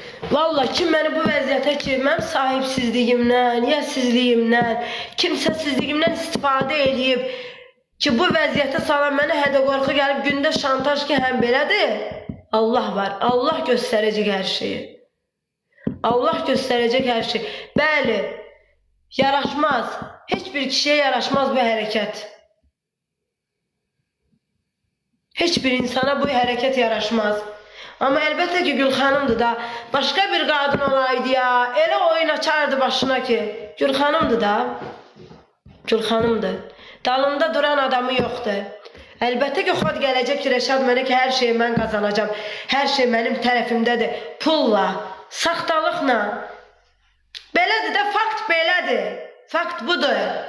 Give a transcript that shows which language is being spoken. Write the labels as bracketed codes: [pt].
[az] Vallahi kim beni bu vəziyyətə ki, mən sahibsizliyimdən, yəssizliyimdən, kimsəsizliyimdən istifadə edib ki, bu vəziyyətə salan mənə hədə qorxu gəlib gündə şantaj ki, həm belədir. Allah var. Allah göstərəcək hər şeyi. Allah göstərəcək hər şeyi. Bəli, yaraşmaz. [tr] Hiçbir kişiye yaraşmaz bu hareket. Hiçbir insana bu hareket yaraşmaz. Ama elbette ki Gülxanımdır da. Başka bir kadın olaydı ya. [az] Elə oyun açardı başına ki. Gülxanımdır da. Gülxanımdır. Dalında duran adamı yoktu. Elbette ki xod gələcək ki, Rəşad mənə ki, hər şeyi mən qazanacağım. Hər şey mənim tərəfimdədir. Pulla, saxtalıqla. Belədir də, fakt belədir. Fakt budur.